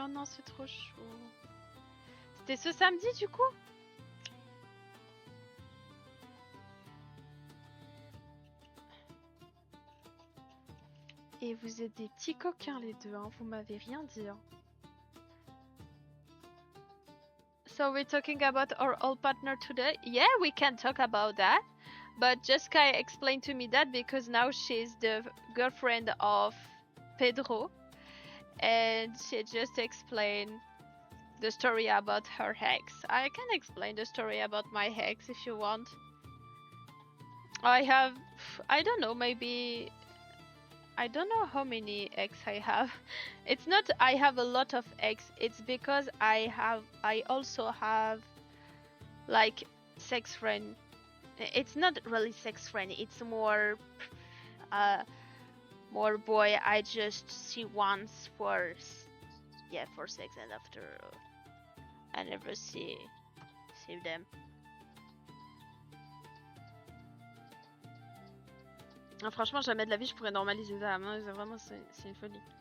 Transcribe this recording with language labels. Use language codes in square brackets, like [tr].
[fr] Oh non, c'est trop chaud. C'était ce samedi, du coup? Et vous êtes des petits coquins, les deux, hein, vous m'avez rien dit. Hein. [en] So we're talking about our old partner today? Yeah, we can talk about that. But Jessica explained to me that because now she's the girlfriend of Pedro. And she just explained the story about her ex. I can explain the story about my ex if you want. I don't know, maybe... I don't know how many ex I have. It's not I have a lot of ex. It's because I also have like sex friend. It's not really sex friend. It's more boy I just see once for sex and after I never see them. [fr] Ah, franchement, jamais de la vie je pourrais normaliser ça. Vraiment, c'est une folie.